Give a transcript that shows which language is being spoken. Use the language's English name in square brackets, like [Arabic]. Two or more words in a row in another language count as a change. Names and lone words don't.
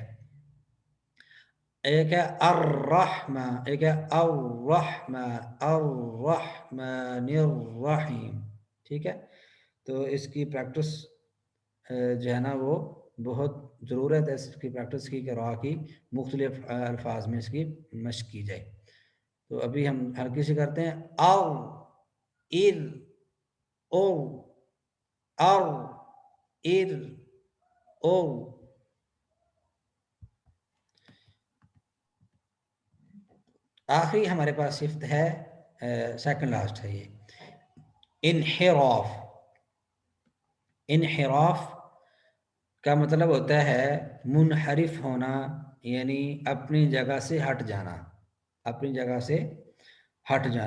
[Urdu] ایک ہے الرحمہ، ایک ہے الرحمہ، [Arabic] الرحمن الرحیم، [Urdu] ٹھیک ہے، تو اس کی پریکٹس جو ہے نا وہ بہت ضرورت ہے اس کی پریکٹس کی، کہ را کی مختلف الفاظ میں اس کی مشق کی جائے۔ تو ابھی ہم ہلکی سے کرتے ہیں او ار او او ار او۔ آخری ہمارے پاس صفت ہے، [English] second last [Urdu] ہے یہ انحراف۔ انحراف کا مطلب ہوتا ہے منحرف ہونا، یعنی اپنی جگہ سے ہٹ جانا، اپنی جگہ سے ہٹ جانا۔